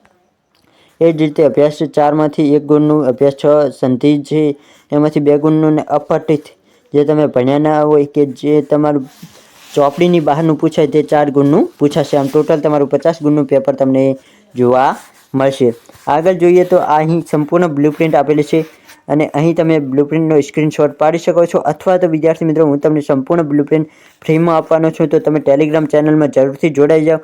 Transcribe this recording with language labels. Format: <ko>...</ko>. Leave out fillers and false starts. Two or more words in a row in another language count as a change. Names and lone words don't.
<gu>એ જ રીતે અભ્યાસ 4 માંથી 1 ગુણનું, અભ્યાસ 6 સંધિ છે એમાંથી 2 ગુણનું ને અપઠિત જે તમે ભણ્યા ના હોય કે જે તમારું ચોપડીની બહારનું પૂછાય તે 4 ગુણનું પૂછાશે। આમ ટોટલ તમારું 50 ગુણનું પેપર તમને જોવા મળશે। આગળ જોઈએ તો અહીં સંપૂર્ણ બ્લુપ્રિન્ટ આપેલી છે અને અહીં તમે બ્લુપ્રિન્ટનો સ્ક્રીનશોટ પાડી શકો છો, અથવા તો વિદ્યાર્થી મિત્રો હું તમને સંપૂર્ણ બ્લુપ્રિન્ટ ફ્રીમાં આપવાનો છું, તો તમે ટેલિગ્રામ ચેનલમાં જરૂરથી જોડાઈ જાઓ।</gu>